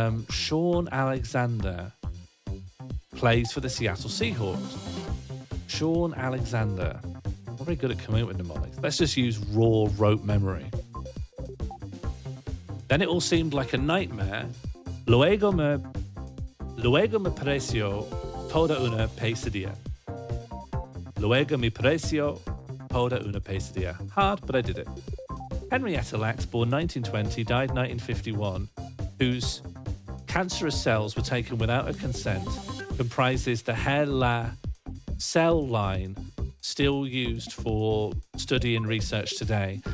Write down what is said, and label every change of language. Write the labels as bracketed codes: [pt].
[en] Sean Alexander plays for the Seattle Seahawks. Sean Alexander. I'm not very good at coming up with mnemonics. Let's just use raw rote memory. Then it all seemed like a nightmare. [es] Luego me pareció toda una pesadilla. Luego me pareció toda una pesadilla. [en] Hard, but I did it. Henrietta Lacks, born 1920, died 1951, whose cancerous cells were taken without her consent, comprises the HeLa cell line still used for study and research today.